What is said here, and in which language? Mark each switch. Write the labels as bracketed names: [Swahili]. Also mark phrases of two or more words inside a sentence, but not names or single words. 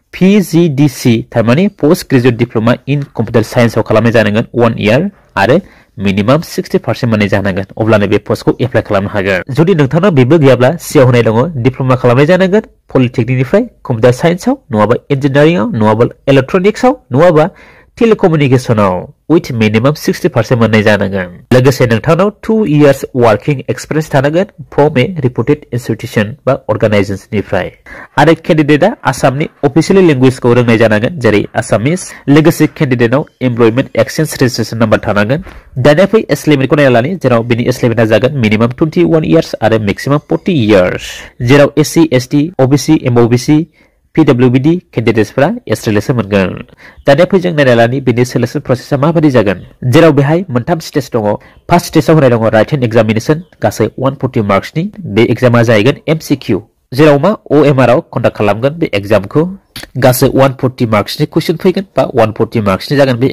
[Bodo] PGDC तारमाने [English] post graduate diploma in computer science [Bodo] आव खालामनाय जानांगोन 1 इयार आरो मिनिमाम 60% मोननाय जानांगोन अब्लानो बे पोस्टखौ एप्लाइ खालामनो हागोन जुदि नोंथांनाव बेबो गैयाब्ला सिआव होनाय दङ डिप्लोमा खालामनाय जानांगोन पलिटेक्निकनिफ्राय कम्पिउटार साइन्सआव नङाबा इन्जिनियारिंआव नङाबा इलेक्ट्रनिक्सआव नङाबा टेलिकम्युनिकेशनाव [English] with minimum 60% [Bodo] मोननाय जानांगोन लोगोसे नोंथांनाव [English] 2 years working experience [Bodo] थानांगोन [English] from a reputed institution [Bodo] बा organization निफ्राय आरो कैंडिडेटआ आसामनि [English] official languageखौ [Bodo] रोंनाय जानांगोन जेरै आसामिस लोगोसे कैंडिडेटनाव [English] employment exchange registration number [Bodo] थानांगन दानिया फै [English] age limitखौ [Bodo] नायना लानि जेराव बिनि एज लिमिटआ जागोन [English] minimum 21 years [Bodo] आरो [English] maximum 40 years [Bodo] जेराव एससी एसटी ओबीसी एमओबीसी PWBD कैंडिडेट्सफोरा [English] as relaxation [Bodo] मोनगोन दानिया फै जों नायना लानि बिनि [English] selection processआ [Bodo] माबादि जागोन जेराव बेहाय मोनथाम स्टेज दङ फार्स्ट स्टेजआव होनाय दङ [English] writing examination [Bodo] गासै 140 मार्क्सनि बे एग्जामा जाहैगोन एमसीक्यू जेराव मा ओएमआर आव कन्डाक्ट खालामगोन बे एग्जामखौ गासै 140 मार्क्सनि क्वेश्चन फैगोन बा 140 मार्क्सनि जागोन बे